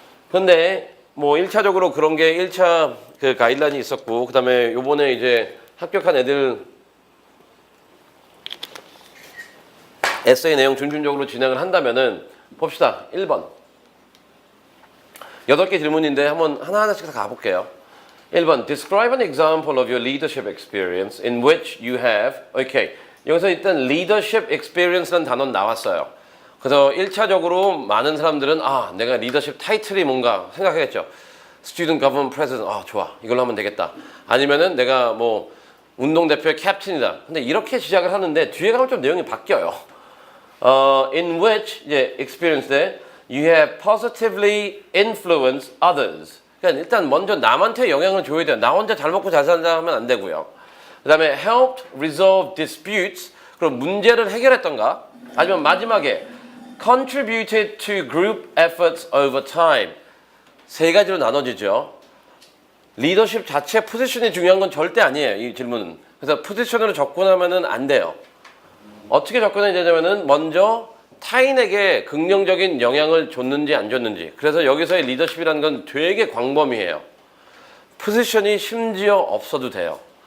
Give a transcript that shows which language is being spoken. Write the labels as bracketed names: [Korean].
[Korean] 근데 뭐 1차적으로 그런 게 1차 그 가이드라인이 있었고, 그 다음에 요번에 이제 합격한 애들 에세이 내용 준준적으로 진행을 한다면은 봅시다. 1번. 8개 질문인데 한번 하나하나씩 다 가볼게요. 1번. [English] Describe an example of your leadership experience in which you have. [Korean] 오케이. 여기서 일단 leadership experience라는 단어는 나왔어요. 그래서 1차적으로 많은 사람들은 내가 리더십 타이틀이 뭔가 생각하겠죠. Student Government President. 좋아. 이걸로 하면 되겠다. 아니면은 내가 뭐 운동대표의 캡틴이다. 근데 이렇게 시작을 하는데 뒤에 가면 좀 내용이 바뀌어요. [English] In which [Korean] 이제 [English] experience에 you have positively influenced others. [Korean] 그러니까 일단 먼저 남한테 영향을 줘야 돼요. 나 혼자 잘 먹고 잘 산다 하면 안 되고요. 그 다음에 [English] helped resolve disputes. [Korean] 그럼 문제를 해결했던가? 아니면 마지막에 [English] contributed to group efforts over time. [Korean] 세 가지로 나눠지죠. 리더십 자체 포지션이 중요한 건 절대 아니에요, 이 질문은. 그래서 포지션으로 접근하면은 안 돼요. 어떻게 접근해야 되냐면은 먼저 타인에게 긍정적인 영향을 줬는지 안 줬는지. 그래서 여기서의 리더십이라는 건 되게 광범위해요. 포지션이 심지어 없어도 돼요.